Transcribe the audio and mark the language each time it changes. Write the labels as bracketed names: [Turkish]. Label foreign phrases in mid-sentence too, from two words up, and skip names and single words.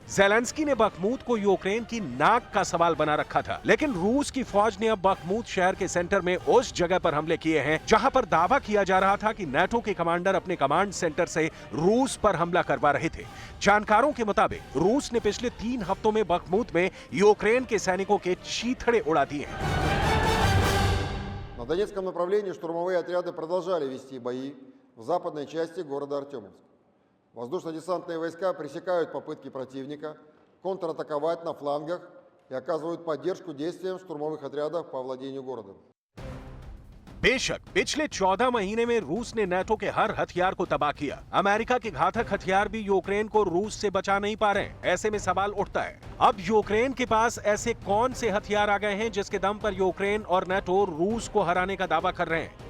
[Hindi] ज़ेलेंस्की ने बखमूत को यूक्रेन की नाक का सवाल बना रखा था, लेकिन रूस की फौज ने अब बखमूत शहर के सेंटर में उस जगह पर हमले किए हैं जहां पर दावा किया जा रहा था कि नाटो के कमांडर अपने [English] command center [Hindi] से रूस पर हमला करवा रहे थे। जानकारों के मुताबिक रूस ने पिछले 3 हफ्तों में बखमूत में यूक्रेन के सैनिकों के चीथड़े उड़ा दिए हैं। [Russian] На Донецком направлении штурмовые отряды продолжали вести бои в западной части города Артемовск. Воздушно-десантные войска пресекают попытки противника контратаковать на флангах и оказывают поддержку действиям штурмовых отрядов по овладению городом. [Hindi] बेशक पिछले 14 महीने में रूस ने नाटो के हर हथियार को तबाह किया। अमेरिका के घातक हथियार भी यूक्रेन को रूस से बचा नहीं पा रहे। ऐसे में सवाल उठता है, अब यूक्रेन के पास ऐसे कौन से हथियार आ गए हैं जिसके दम पर यूक्रेन और नाटो रूस को हराने का दावा कर रहे हैं।